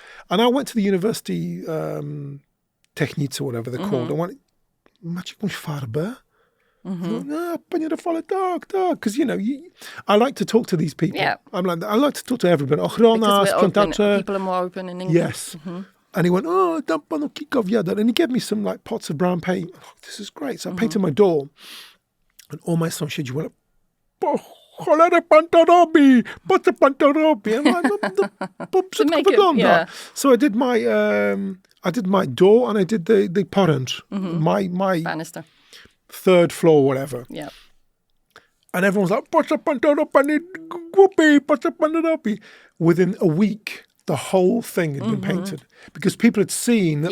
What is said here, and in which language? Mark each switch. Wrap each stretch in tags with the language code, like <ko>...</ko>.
<en>And I went to the university technici, or whatever they're called. I went,</en> <pl>macie jakąś farbę? Panie Rafale, tak.</pl> <en>Because, I like to talk to these people. Yeah. I like to talk to everybody.</en> <pl>Ochrona, sprzątacze.</pl> <en>People are more open in English. Yes. And he went,</en> <pl>dam panu kilka wiader.</pl> <en>And he gave me some like pots of brown paint. This is great. So I painted my door. And all my sąsiedzi went,</en> <pl>cholerę pan to robi? Po co pan to robi?</pl> <en>I'm like,</en> <pl>bo brzydko wygląda.</pl> <en>Yeah. So I did my door and I did the poręcz, my banister, third floor, whatever. Yeah. And everyone's like,</en> <pl>po co pan to robi? Głupi, po co pan robi?</pl> <en>Within a week, the whole thing had been painted because people had seen that.</en>